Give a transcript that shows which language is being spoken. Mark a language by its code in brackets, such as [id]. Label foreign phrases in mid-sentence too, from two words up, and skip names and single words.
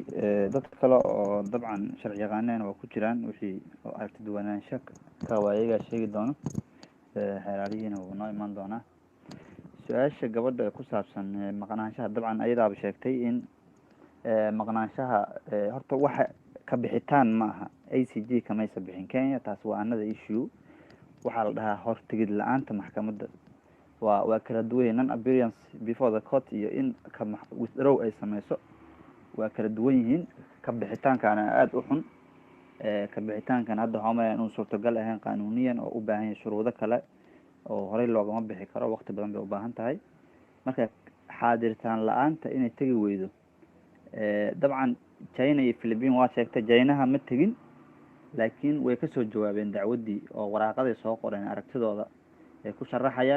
[so] dadka kale oo dabcan sharci yaqaaneen waa ku jiraan, wixii oo aragti duwanaansho ka waa iyagaa sheegi doono, xeeraalihiina wuu noo imaan doonaa. su-aasha gabadha ku saabsan maqnaanshaha, dabcan ayadaaba sheegtay in maqnaanshaha horta waxa ka bixitaan ma aha. ACG kamaysa bixin Kenya, taas waa [en] another issue. [so] waxaa la dhahaa hortegid la-aanta maxkamadda waa kala duwan. [en] non appearance before the court [so] iyo in withdraw ay sameyso waa kala duwan yihiin. ka bixitaankana aada u xun. ka bixitaankan hadda waxaa umaleeyaa inuu suurtagal ahayn qaanuuniyan oo u baahan yahay shuruudo kale oo horey loogama bixi karo, waqti badan bay u baahan tahay. marka xaadiritaan la-aanta inay tegi weydo, dabcan China iyo Philippine waa sheegtay, Chinaha ma tegin laakiin way kasoo jawaabeen dacwaddii oo waraaqaday soo qoreen aragtidooda ay ku sharaxayaan.